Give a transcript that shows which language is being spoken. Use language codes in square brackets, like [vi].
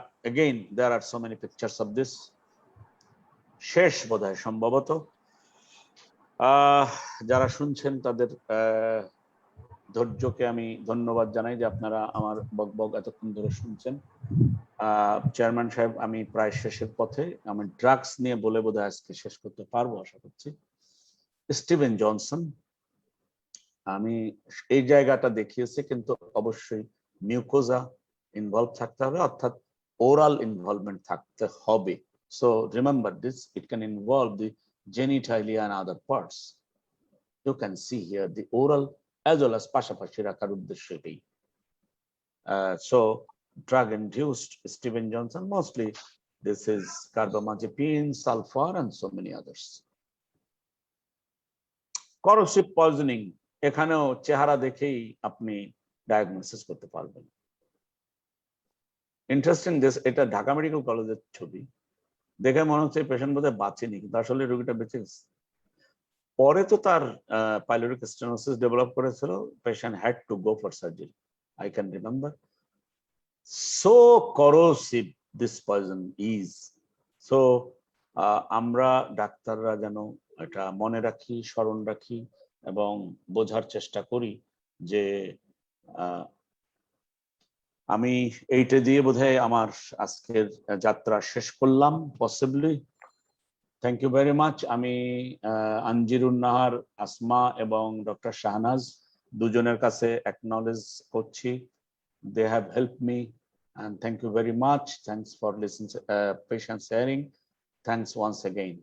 [en] Again, there are so many pictures of this. [bn] শেষ বোধহয় সম্ভবত যারা শুনছেন তাদের ধৈর্যকে আমি ধন্যবাদ জানাই যে আপনারা আমার বকবক এতক্ষণ ধরে শুনছেন। চেয়ারম্যান সাহেব, আমি প্রায় শেষের পথে, আমি ড্রাগস নিয়ে বলে বোধহয় আজকে শেষ করতে পারবো আশা করছি। স্টিভেন জনসন, আমি এই জায়গাটা দেখিয়েছি, কিন্তু অবশ্যই মিউকোজা ইনভলভ থাকতে হবে, অর্থাৎ ওরাল ইনভলভমেন্ট থাকতে হবে। [en] So remember this, it can involve the genitalia and other parts. You can see here the oral as well as [bn] পাশাপাশি রাখার উদ্দেশ্য এটাই। [en] So drug induced Steven Johnson, mostly this is carbamazepine, sulfur, and so many others. [bn] Corrosive poisoning, এখানেও চেহারা দেখেই আপনি diagnosis করতে পারবেন। [en] interesting this, [bn] এটা ঢাকা মেডিকেল কলেজের ছবি, দেখে মনে হচ্ছে পেশেন্ট বোধহয় বাঁচেনি, কিন্তু আসলে রোগীটা বেঁচে গেছে। পরে তো তার পাইলোরিক স্টেনোসিস ডেভেলপ করেছিল, [en] Patient had to go for surgery. I can remember. So corrosive this poison is. [bn] So আমরা ডাক্তাররা যেন এটা মনে রাখি, স্মরণ রাখি এবং বোঝার চেষ্টা করি যে আমি এইটা দিয়ে বোধহয় আমার আজকের যাত্রা শেষ করলাম possibly. [en] Thank you very much. [bn] আমি আনজিরুন নাহার, আসমা এবং ডক্টর শাহনাজ দুজনের কাছে অ্যাকনলেজ করছি। [en] They have helped me, and thank you very much. Thanks for listening, patience hearing. Thanks once again.